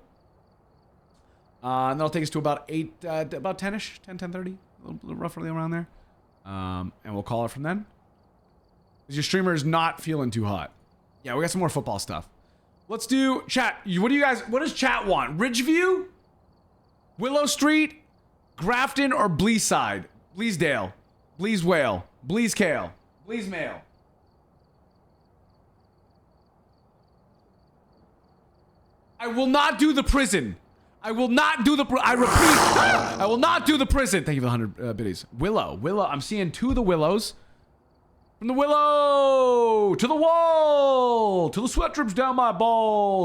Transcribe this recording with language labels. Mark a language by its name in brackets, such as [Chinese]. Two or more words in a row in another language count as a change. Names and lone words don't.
[English] And that'll take us to about 10-ish, 10:30, a little roughly around there. And we'll call it from then. Because your streamer is not feeling too hot. Yeah, we got some more football stuff. Let's do chat. What does chat want? Ridgeview? Willow Street? Grafton or Bleeside? Bleasdale? Bleaswale? Bleaskale? Bleasmail? I will not do the prison. I will not do the I repeat, I will not do the prison. Thank you for the 100 biddies. Willow. I'm seeing 2 of the Willows. From the Willow to the wall to the sweat drips down my balls.